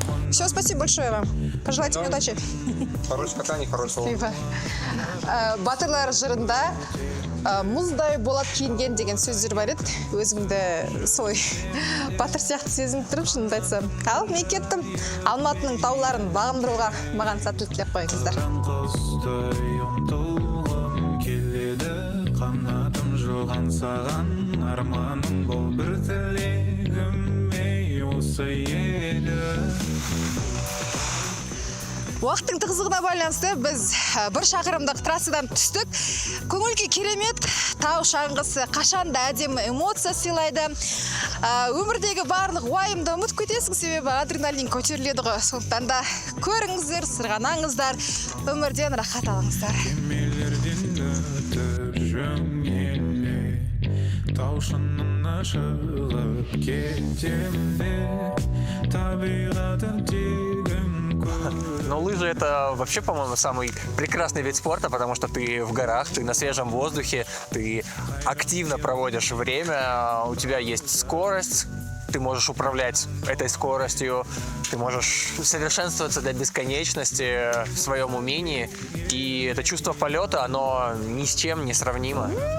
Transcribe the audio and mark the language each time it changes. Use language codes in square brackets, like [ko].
[ru] Все, спасибо большое вам. Пожелайте мне удачи. Хорошее катание, хорошего. [kk] Батырлар жырында мұздай болат киінген деген сөздер бар еді. Өзімді солай батыр сияқты сезініп тұрып, шынымды айтсам. Ал мен кеттім. Алматының тауларын бағындыруға маған сәттілік тілеп қойыңыздар. Қанатым жоған саған, арманым бол бір тілегім, ей осы еді. Уақыттың тығыздығына байланысты біз бір шақырымдық трассадан түстік. Көңіл-күй керемет, тау шаңғысы қашанда әдемі эмоция сыйлайды. Өмірдегі барлық уайымды ұмытып кетесің, себебі адреналин көтеріледі ғой. Сондықтан да көріңіздер, сырғанаңыздар, өмірден рахат алыңыздар. Кемелерден өтіп жөнеле, тау шыңына шығып кетем де, табиғатын тегін. [ru] Но лыжи это вообще, по-моему, самый прекрасный вид спорта, потому что ты в горах, ты на свежем воздухе, ты активно проводишь время, у тебя есть скорость, ты можешь управлять этой скоростью, ты можешь совершенствоваться до бесконечности в своем умении, и это чувство полета, оно ни с чем не сравнимо.